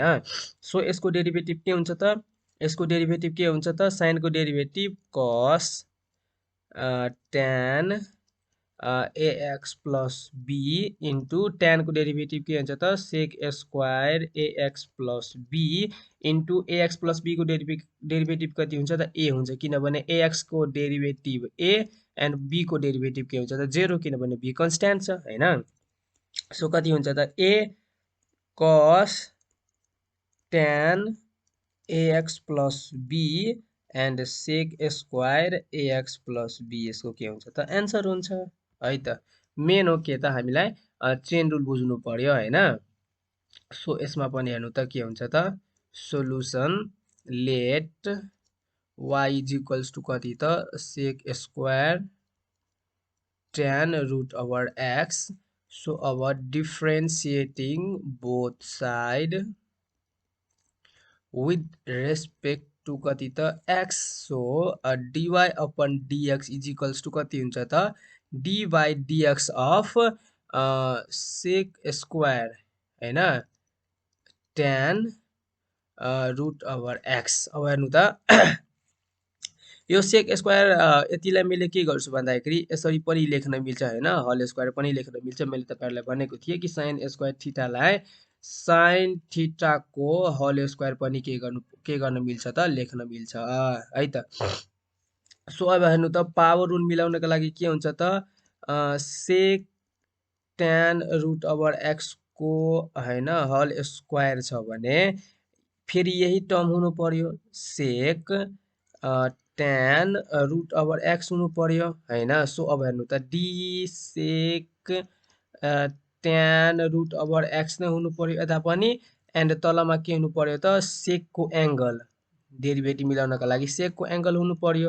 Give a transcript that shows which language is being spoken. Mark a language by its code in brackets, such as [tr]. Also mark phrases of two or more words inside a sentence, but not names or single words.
[ne] सो यसको डेरिभेटिभ के हुन्छ त sin को डेरिभेटिभ cos tan ax + b इन्टु tan को डेरिभेटिभ के हुन्छ त sec² ax + b इन्टु ax + b को डेरिभेटिभ कति हुन्छ त a हुन्छ। किनभने ax को डेरिभेटिभ a एन्ड b को डेरिभेटिभ के हुन्छ त 0 किनभने b कन्स्ट्यान्ट छ हैन। सो कति हुन्छ त a cos tan ax + b एन्ड sec² ax + b यसको के हुन्छ त एन्सर हुन्छ है त। मेन हो के त हामीलाई [en] chain rule [ne] बुझ्नु पर्यो हैन। सो यसमा पनि हेर्नु त के हुन्छ त सोलुसन लेट y = कति त sec² tan √x। सो अब [en] differentiating both side with respect to [ne] कति त [en] x। [ne] सो dy/dx = कति हुन्छ त d/dx of sec² हैन tan √x। अब हेर्नु त यो sec² यतिलाई मैले के गर्छु भन्दाखेरि यसरी पनि लेख्न मिल्छ हैन, [en] whole square [ne] पनि लेख्न मिल्छ। मैले तपाईहरुलाई भनेको थिए कि sin² थीटालाई sin थीटा को [en] whole square [ne] पनि के गर्न मिल्छ त लेख्न मिल्छ है त। सो अब हेर्नु त [en] power rule [ne] मिलाउनको लागि के हुन्छ त sec tan √x को हैन [en] whole square [ne] छ भने फेरि यही टर्म हुनु पर्यो sec tan √x हुनु पर्यो हैन। सो अब हेर्नु त d sec tan √x नै हुनु पर्यो यता पनि एन्ड तलमा के हुनु पर्यो त sec को [en] angle derivative [ne] मिलाउनको लागि sec को एंगल हुनु पर्यो।